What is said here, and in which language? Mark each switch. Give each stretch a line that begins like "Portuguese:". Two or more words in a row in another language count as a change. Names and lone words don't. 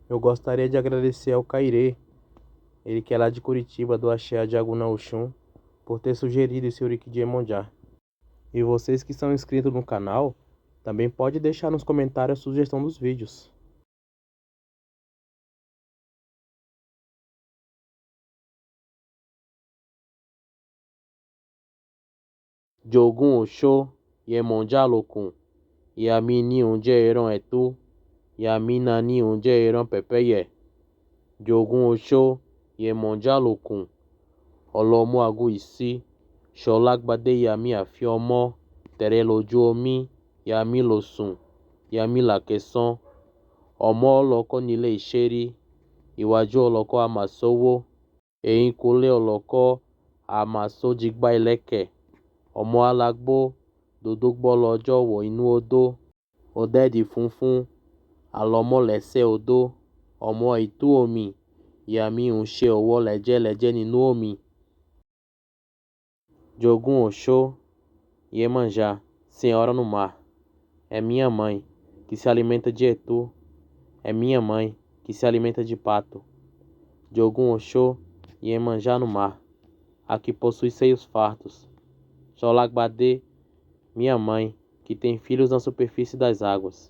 Portuguese: Eu gostaria de agradecer ao Cairê, ele que é lá de Curitiba, do Axé de Aguna Oxum, por ter sugerido esse Uriki de Iemonjá. E vocês que são inscritos no canal, também pode deixar nos comentários a sugestão dos vídeos.
Yoruba: Jogun Oxô, Iemonjá Lokun, Yami ni unje eran etu, Yami na ni unje eran pepeye. Jogun Oxô, Iemonjá Lokun, Ọlọ́mú Agu Isi, Ṣọlágbadé Yami Àfi Ọmọ, Tẹ̀rẹ̀ lójú omi, Yami Lòsùn, Yami Làkẹsán, Ọmọ ọlọ́kọ́ nílé ìṣẹ́rí, Iwájú ọlọ́kọ́ àmàsówó, Ẹ̀yìnkùlé ọlọ́kọ́ àmàsójìgbá ìlẹ̀kẹ̀, Ọmọ alágbó, Dòdógbọ́ lọ́jọ́ wọ̀ inú odó, Ọdẹ́dì funfun, Àlọ́mọ́lẹ́sẹ̀ odó, Ọmọ ìtú omi, Yami ń ṣe ọwọ́ lẹ́jẹ́lẹ́jẹ́ nínú omi. Jogun Oxô,
Portuguese: Iemanjá, Senhora no Mar. É minha mãe, que se alimenta de etu. É minha mãe, que se alimenta de pato. Jogun Oxô, Iemanjá no mar, a que possui seios fartos. Xolagbadê, minha mãe, que tem filhos na superfície das águas.